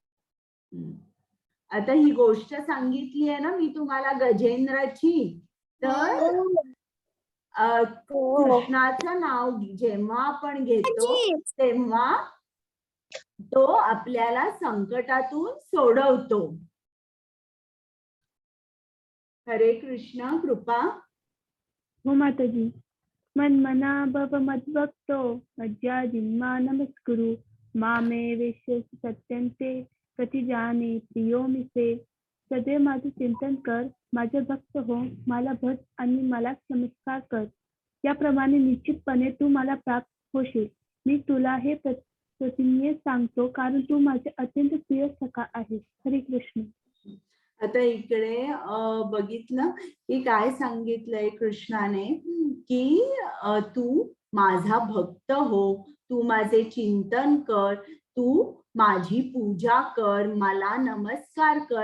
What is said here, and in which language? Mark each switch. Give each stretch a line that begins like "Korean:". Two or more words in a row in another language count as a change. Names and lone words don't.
Marathi: आता ही गोष्ट सांगितली आहे ना मी तुम्हाला गजेंद्रची, तर कृष्णाचं नाव जेव्हा आपण घेतो तेव्हा तो आपल्याला संकटातून सोडवतो. हरे कृष्ण. कृपा. हो माताजी.
Sanskrit: मन्मना भव मद्भक्तो मज्जाजिन्मा नमस्कुरु मामे वेश्यसि सत्यन्ते प्रतिजाने प्रियो से.
Marathi: सदैव माझे चिंतन कर, माझे भक्त हो, मला भज आणि मला नमस्कार कर. याप्रमाणे निश्चितपणे तू मला प्राप्त होशील. मी तुला हे प्रतिज्ञेने सांगतो, कारण तू माझे अत्यंत प्रिय सखा आहेस. हरे कृष्ण. आता इकडे बघितलं की काय सांगितलंय कृष्णाने की तू माझा भक्त हो, तू माझे चिंतन कर, तू माझी पूजा कर, मला नमस्कार कर.